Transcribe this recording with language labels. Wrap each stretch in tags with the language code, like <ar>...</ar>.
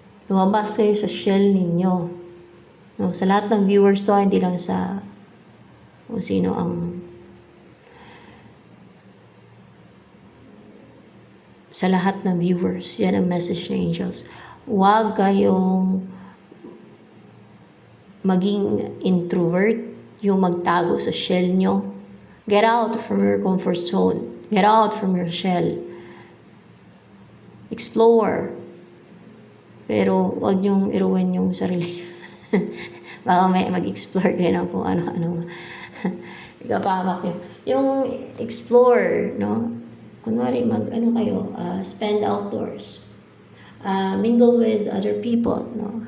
<tl>Lumabas kayo sa shell ninyo. No, sa lahat ng viewers to, hindi lang sa kung sino ang sa lahat ng viewers. Yan ang message ng angels. Huwag kayong maging introvert, yung magtago sa shell nyo.</tl> <en>Get out from your comfort zone. Get out from your shell. Explore.</en> <tl>Pero huwag niyong iruin yung sarili. Baka may mag-explore kayo ng kung ano-ano. Ikapahamak niyo. Yung explore, no? Kunwari, kayo,</tl> <en>spend outdoors. Mingle with other people, no?</en>